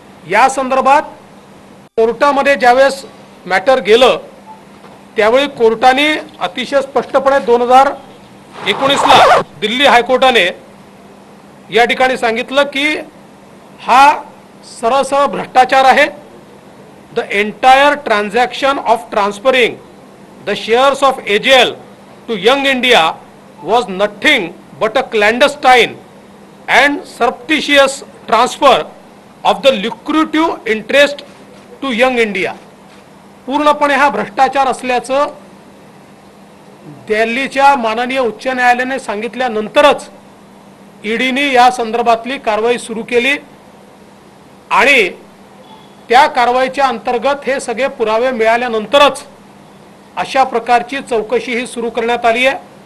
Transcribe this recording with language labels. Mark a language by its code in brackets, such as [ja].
[mr] या संदर्भात कोर्टामध्ये ज्यावेळेस मॅटर गेलं त्यावेळी कोर्टाने अतिशय स्पष्टपणे 2019 ला दिल्ली हायकोर्टाने या ठिकाणी सांगितलं की हा सरळ भ्रष्टाचार आहे। [en] The entire transaction of transferring the shares of AGL to Young India was nothing but a clandestine and surreptitious transfer of the lucrative interest to Young India. [mr] पूर्णपणे हा भ्रष्टाचार असल्याचं दिल्लीच्या माननीय उच्च न्यायालयाने सांगितल्यानंतरच ईडीने या संदर्भातली कारवाई सुरू केली आणि त्या कारवाईच्या अंतर्गत हे सगळे पुरावे मिळाल्यानंतरच अशा प्रकारची चौकशी ही सुरू करण्यात आली आहे।